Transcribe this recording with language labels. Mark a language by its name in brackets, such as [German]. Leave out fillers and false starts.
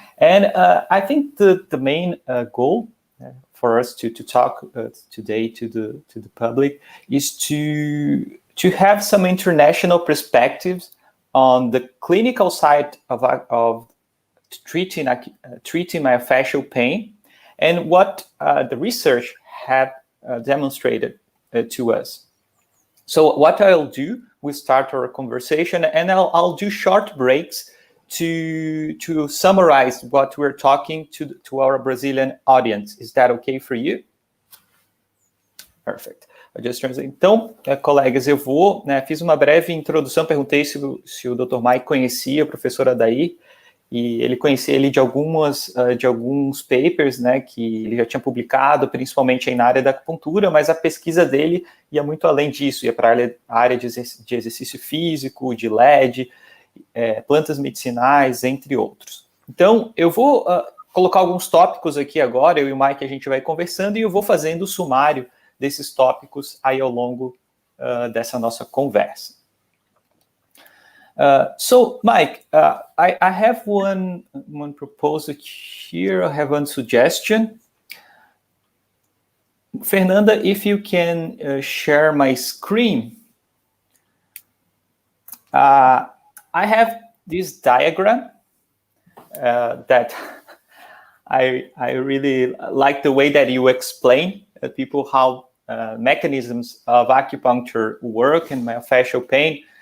[English] And I think the main goal for us to talk today to the public is to have some international perspectives on the clinical side of treating myofascial pain, and what the research had demonstrated to us. So what I'll do, we start our conversation, and I'll do short breaks to summarize what we're talking to our Brazilian audience. Is that okay for you? Perfect. [Portuguese] Então, colegas, eu vou, fiz uma breve introdução, perguntei se o Dr. Mike conhecia a professora Daí, e ele conhecia ele de alguns papers, que ele já tinha publicado, principalmente aí na área da acupuntura, mas a pesquisa dele ia muito além disso, ia para a área de exercício físico, de LED, plantas medicinais, entre outros. Então, eu vou colocar alguns tópicos aqui agora, eu e o Mike a gente vai conversando, e eu vou fazendo o sumário desses tópicos aí ao longo dessa nossa conversa. [English] So, Mike, I have one proposal here. I have one suggestion. Fernanda, if you can share my screen. I have this diagram that I really like the way that you explain people how mechanisms of acupuncture work in myofascial pain.